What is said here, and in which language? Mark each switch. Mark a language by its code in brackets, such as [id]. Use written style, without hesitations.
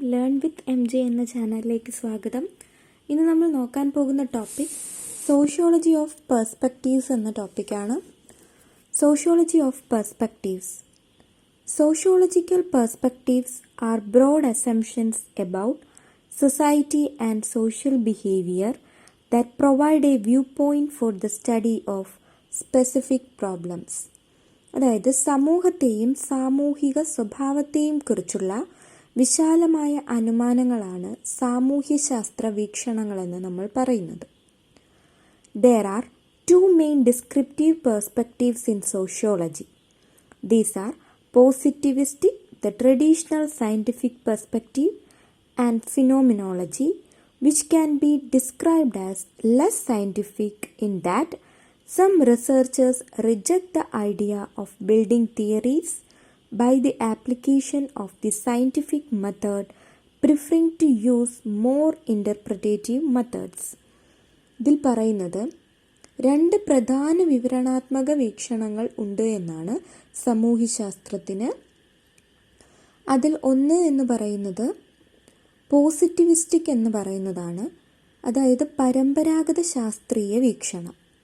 [ml] Learn with MJ എന്ന ചാനലിലേക്ക് സ്വാഗതം. ഇന്ന് നമ്മൾ നോക്കാൻ പോകുന്ന ടോപ്പിക് സോഷ്യോളജി ഓഫ് പെർസ്പെക്റ്റീവ്സ് എന്ന ടോപ്പിക്കാണ്. Sociology of perspectives. [en] Sociological perspectives are broad assumptions about society and social behavior that provide a viewpoint for the study of specific problems. [ml] അതായത് സമൂഹത്തെയും സാമൂഹിക സ്വഭാവത്തെയും കുറിച്ചുള്ള വിശാലമായ അനുമാനങ്ങളാണ് സാമൂഹ്യശാസ്ത്ര വീക്ഷണങ്ങളെന്ന് നമ്മൾ പറയുന്നത്. [en] There are two main descriptive perspectives in sociology. These are positivistic, the traditional scientific perspective, and phenomenology, which can be described as less scientific in that some researchers reject the idea of building theories by the application of the scientific method, preferring to use more interpretative methods. [ml] ഇതിൽ പറയുന്നത് രണ്ട് പ്രധാന വിവരണാത്മക വീക്ഷണങ്ങൾ ഉണ്ട് എന്നാണ് സാമൂഹ്യശാസ്ത്രത്തിന്. അതിൽ ഒന്ന് എന്ന് പറയുന്നത് പോസിറ്റിവിസ്റ്റിക് എന്ന് പറയുന്നതാണ്, അതായത് പരമ്പരാഗത ശാസ്ത്രീയ വീക്ഷണം.